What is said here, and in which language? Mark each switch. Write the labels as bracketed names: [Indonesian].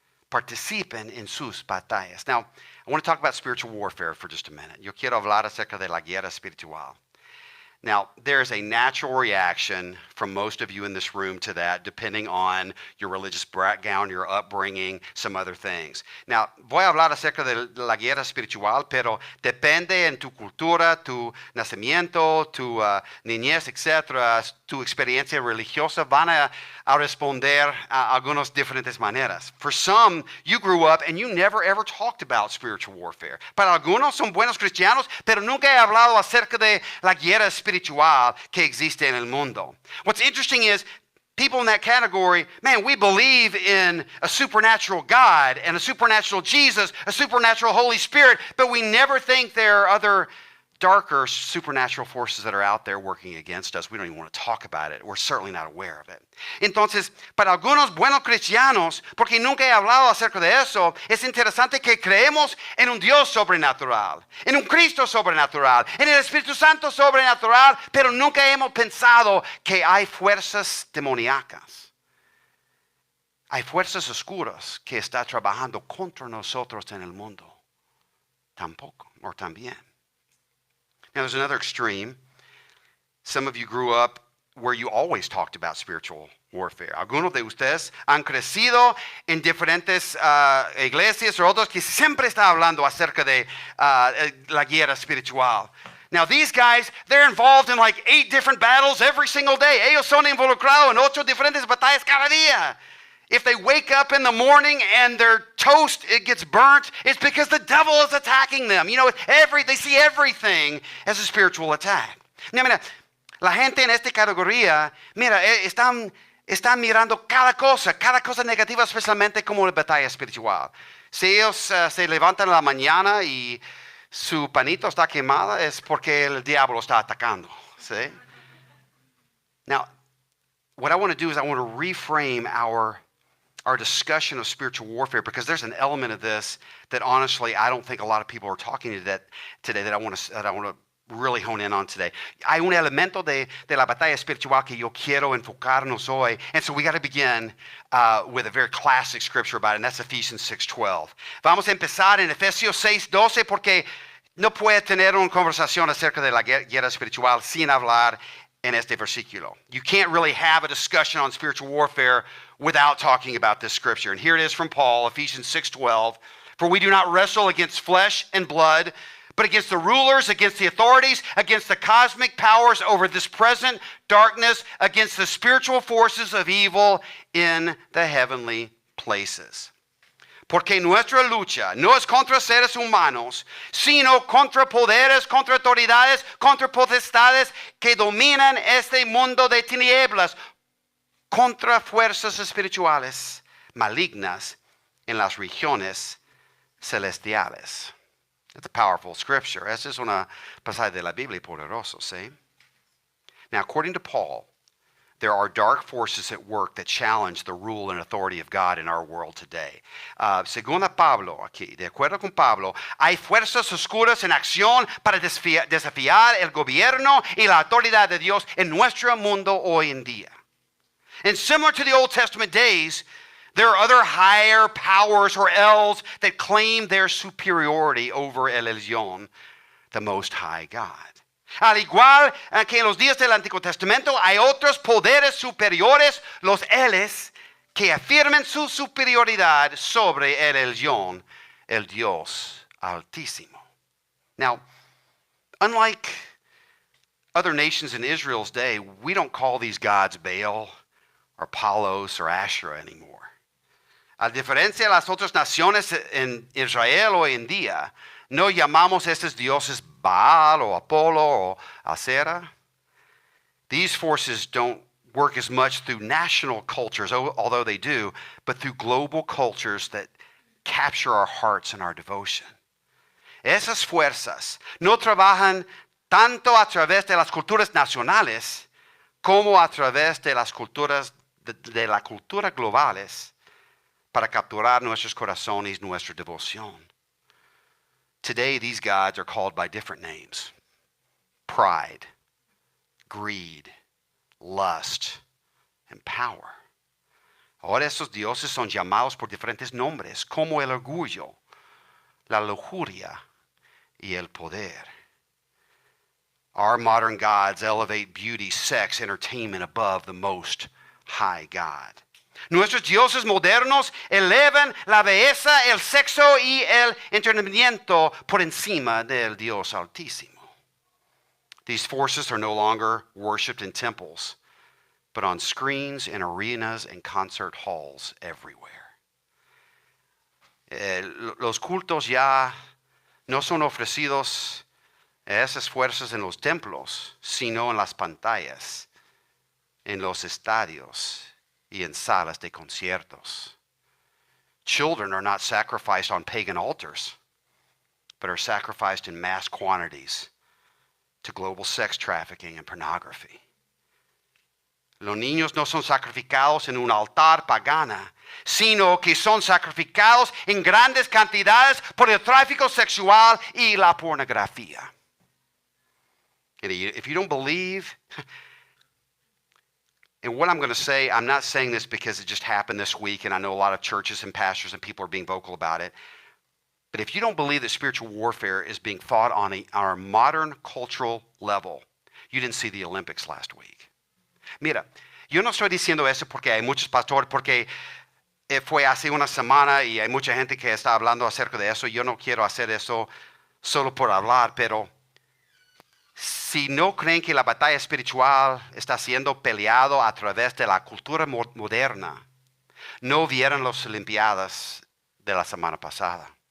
[Spanish] Participen en sus batallas. [English] Now, I want to talk about spiritual warfare for just a minute. [Spanish] Yo quiero hablar acerca de la guerra espiritual. [English] Now, there's a natural reaction from most of you in this room to that, depending on your religious background, your upbringing, some other things. Now, [Spanish] voy a hablar acerca de la guerra espiritual, pero depende en tu cultura, tu nacimiento, tu niñez, etc., tu experiencia religiosa, van a responder a algunas diferentes maneras. [English] For some, you grew up and you never ever talked about spiritual warfare. [Spanish] Para algunos son buenos cristianos, pero nunca he hablado acerca de la guerra espiritual que existe en el mundo. [English] What's interesting is, people in that category, man, we believe in a supernatural God and a supernatural Jesus, a supernatural Holy Spirit, but we never think there are other darker supernatural forces that are out there working against us. We don't even want to talk about it. We're certainly not aware of it. [Spanish] Entonces, para algunos buenos cristianos, porque nunca he hablado acerca de eso, es interesante que creemos en un Dios sobrenatural, en un Cristo sobrenatural, en el Espíritu Santo sobrenatural, pero nunca hemos pensado que hay fuerzas demoníacas. Hay fuerzas oscuras que están trabajando contra nosotros en el mundo. Tampoco, o también. [English] Now, there's another extreme. Some of you grew up where you always talked about spiritual warfare. [Spanish] Algunos de ustedes han crecido en diferentes iglesias o otros que siempre están hablando acerca de la guerra espiritual. [English] Now, these guys, they're involved in like 8 different battles every single day. [Spanish] Ellos son involucrados en 8 diferentes batallas cada día. [English] If they wake up in the morning and their toast, it gets burnt, it's because the devil is attacking them. You know, they see everything as a spiritual attack. Now, [Spanish] mira, la gente en esta categoría, mira, están mirando cada cosa negativa, especialmente como la batalla espiritual. Si ellos se levantan en la mañana y su panito está quemado, es porque el diablo está atacando. ¿Sí? [English] Now, what I want to do is I want to reframe our our discussion of spiritual warfare, because there's an element of this that honestly I don't think a lot of people are talking today that I want to really hone in on today. [Spanish] Hay un elemento de la batalla espiritual que yo quiero enfocarnos hoy. [English] And so we got to begin with a very classic scripture about it, and that's Ephesians 6:12. [Spanish] Vamos a empezar en Efesios 6:12 porque no puede tener una conversación acerca de la guerra espiritual sin hablar en este versículo. [English] You can't really have a discussion on spiritual warfare without talking about this scripture. And here it is from Paul, Ephesians 6:12. For we do not wrestle against flesh and blood, but against the rulers, against the authorities, against the cosmic powers over this present darkness, against the spiritual forces of evil in the heavenly places. [Spanish] Porque nuestra lucha no es contra seres humanos, sino contra poderes, contra autoridades, contra potestades que dominan este mundo de tinieblas, contra fuerzas espirituales malignas en las regiones celestiales. [English] It's a powerful scripture. [Spanish] Esa es una pasaje de la Biblia poderoso, ¿sí? [English] Now, according to Paul, there are dark forces at work that challenge the rule and authority of God in our world today. [Spanish] Según a Pablo aquí, de acuerdo con Pablo, hay fuerzas oscuras en acción para desafiar el gobierno y la autoridad de Dios en nuestro mundo hoy en día. [English] And similar to the Old Testament days, there are other higher powers or elves that claim their superiority over el Elyon, the Most High God. [Spanish] Al igual que en los días del Antiguo Testamento, hay otros poderes superiores, los eles, que afirman su superioridad sobre el Elyon, el Dios Altísimo. [English] Now, unlike other nations in Israel's day, we don't call these gods Baal or Apollos or Asherah anymore. [Spanish] A diferencia de las otras naciones en Israel hoy en día, no llamamos estos dioses Baal o Apolo o Asera. [English] These forces don't work as much through national cultures, although they do, but through global cultures that capture our hearts and our devotion. [Spanish] Esas fuerzas no trabajan tanto a través de las culturas nacionales como a través de las culturas de la cultura globales para capturar nuestros corazones, nuestra devoción. [English] Today, these gods are called by different names: pride, greed, lust, and power. [Spanish] Ahora esos dioses son llamados por diferentes nombres, como el orgullo, la lujuria, y el poder. [English] Our modern gods elevate beauty, sex, entertainment above the Most High God. [Spanish] Nuestros dioses modernos elevan la belleza, el sexo y el entretenimiento por encima del Dios Altísimo. [English] These forces are no longer worshipped in temples, but on screens, in arenas, and concert halls everywhere. [Spanish] Los cultos ya no son ofrecidos a esas fuerzas en los templos, sino en las pantallas, en los estadios, y en salas de conciertos. [English] Children are not sacrificed on pagan altars, but are sacrificed in mass quantities to global sex trafficking and pornography. [Spanish] Los niños no son sacrificados en un altar pagana, sino que son sacrificados en grandes cantidades por el tráfico sexual y la pornografía. [English] If you don't believe, and what I'm going to say, I'm not saying this because it just happened this week, and I know a lot of churches and pastors and people are being vocal about it. But if you don't believe that spiritual warfare is being fought on our modern cultural level, you didn't see the Olympics last week. [Spanish] Mira, yo no estoy diciendo eso porque hay muchos pastores, porque fue hace una semana y hay mucha gente que está hablando acerca de eso. Yo no quiero hacer eso solo por hablar, pero si no creen que la batalla espiritual está siendo peleado a través de la cultura moderna, no vieron las Olimpiadas de la semana pasada.